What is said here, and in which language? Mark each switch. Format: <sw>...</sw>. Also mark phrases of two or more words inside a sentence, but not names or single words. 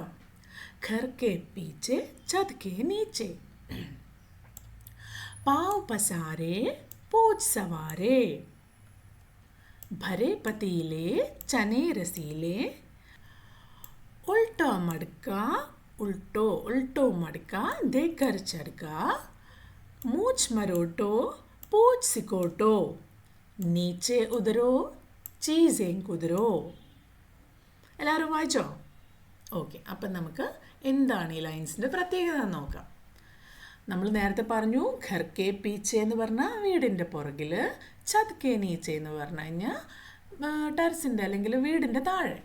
<hi>घर के पीछे छत के नीचे, पाव पसारे पूछ सवारे, भरे पतीले चने रसीले, उल्टो मड़ुक्का उल्टो मड़का देकर चढ़का, मूछ मरोटो पूछ सिकोटो, नीचे उधरो चीज़ें कुदरो.</hi> <ml>എല്ലാവരും വായിച്ചോ? ഓക്കെ, അപ്പം നമുക്ക് എന്താണ് ഈ ലൈൻസിൻ്റെ പ്രത്യേകത നോക്കാം. നമ്മൾ നേരത്തെ പറഞ്ഞു</ml> <hi>घर के पीछे</hi> <ml>എന്ന് പറഞ്ഞാൽ വീടിൻ്റെ പുറകിൽ,</ml> <hi>छत के नीचे</hi> <ml>എന്ന് പറഞ്ഞു കഴിഞ്ഞാൽ ടെറസിൻ്റെ അല്ലെങ്കിൽ വീടിൻ്റെ താഴെ.</ml>